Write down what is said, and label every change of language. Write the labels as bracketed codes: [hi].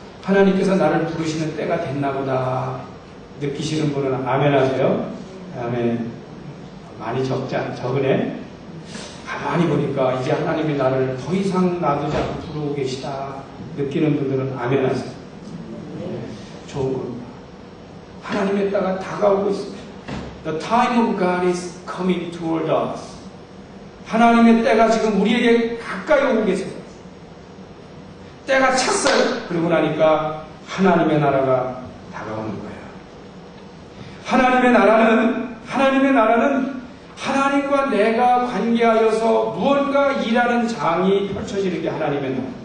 [ko] 하나님께서 나를 부르시는 때가 됐나 보다 느끼시는 분은 아멘 하세요. 아멘. 많이 적으네. 가만히 보니까 이제 하나님이 나를 더 이상 놔두지 않고 부르고 계시다 느끼는 분들은 아멘 하세요. 좋은 겁니다. 하나님의 때가 다가오고 있습니다. [en] The time of God is coming toward us. [ko] 하나님의 때가 지금 우리에게 가까이 오고 계세요. 때가 찼어요. 그러고 나니까 하나님의 나라가 다가오는 거예요. 하나님의 나라는 하나님과 내가 관계하여서 무언가 일하는 장이 펼쳐지는 게 하나님의 나라.